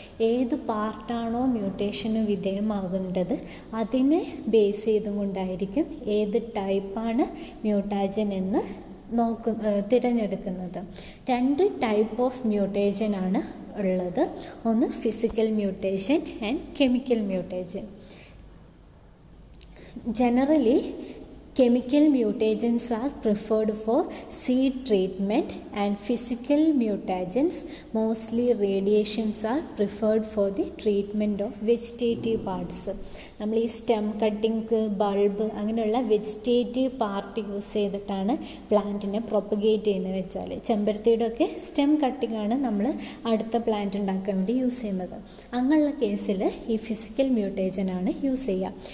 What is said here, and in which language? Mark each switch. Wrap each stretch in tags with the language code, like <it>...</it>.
<ml>ഏത് പാർട്ടാണോ മ്യൂട്ടേഷന് വിധേയമാകേണ്ടത് അതിനെ ബേസ് ചെയ്തുകൊണ്ടായിരിക്കും ഏത് ടൈപ്പാണ് മ്യൂട്ടാജൻ എന്ന് തിരഞ്ഞെടുക്കുന്നത്. 2 ടൈപ്പ് ഓഫ് മ്യൂട്ടേഷൻ ആണ് ഉള്ളത്. ഒന്ന് physical mutation and chemical mutation.</ml> <en>Generally, Chemical mutagens are preferred for seed treatment and physical mutagens, mostly radiations, are preferred for the treatment of vegetative parts.</en> <ml>നമ്മൾ ഈ സ്റ്റെം കട്ടിങ്, ബൾബ് അങ്ങനെയുള്ള vegetative part use ചെയ്തിട്ടാണ് പ്ലാന്റിനെ propagate ചെയ്യുന്നത് വെച്ചാൽ, ചെമ്പരത്തിയുടെ ഒക്കെ stem cutting ആണ് നമ്മൾ അടുത്ത പ്ലാന്റ് ഉണ്ടാക്കാൻ വേണ്ടി യൂസ് ചെയ്യുന്നത്. അങ്ങനെയുള്ള കേസിൽ ഈ ഫിസിക്കൽ മ്യൂട്ടേജനാണ് യൂസ് ചെയ്യുക.</ml>